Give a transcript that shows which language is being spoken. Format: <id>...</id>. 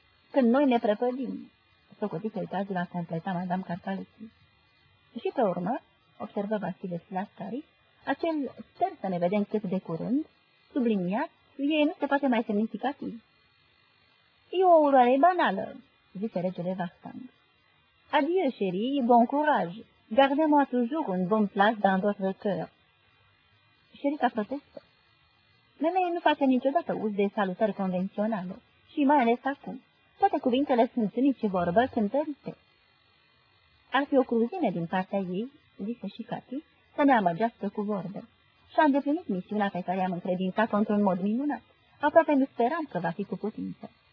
<ro>Când noi ne prăpădim, socotică e cazul a completa Madame Carcalechi. Și pe urmă, observă Vasile Slascari, acel sper să ne vedem cât de curând, subliniat, e nu se poate mai semnificativ. E o urare banală, zice regele Vastang.</ro> <fr>Adieu, chérie, bon courage, gardez-moi toujours un bon place dans votre cœur.</fr> <ro>Șerica protestă. Memeie nu face niciodată uz de salutări convenționale, și mai ales acum. Toate cuvintele sunt nici vorbă cântărite. Ar fi o cruzime din partea ei, zice și Cati, să ne amăgească cu vorbe. Și-a îndeplinit misiunea pe care am încredințat-o într-un mod minunat. Aproape nu speram că va fi cu putință.</ro>